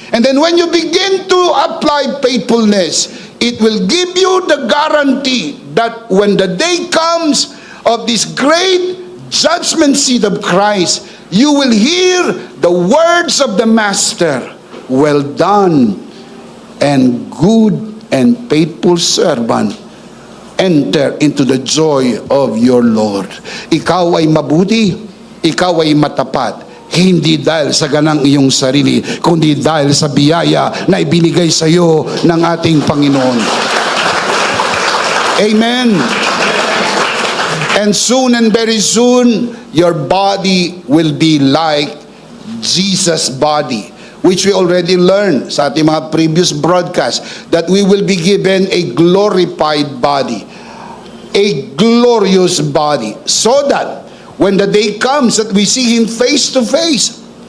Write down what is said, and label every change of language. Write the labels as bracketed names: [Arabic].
[English] And then when you begin to apply faithfulness, it will give you the guarantee that when the day comes of this great judgment seat of Christ, you will hear the words of the Master, "Well done, and good and faithful servant, enter into the joy of your Lord." [Filipino] Ikaw ay mabuti, ikaw ay matapat, hindi dahil sa ganang iyong sarili, kundi dahil sa biyaya na ibinigay sa iyo ng ating Panginoon. [English] Amen. And soon and very soon, your body will be like Jesus' body, which we already learned [Filipino] sa ating mga [English] previous broadcast, that we will be given a glorified body, a glorious body, so that when the day comes that we see Him face to face.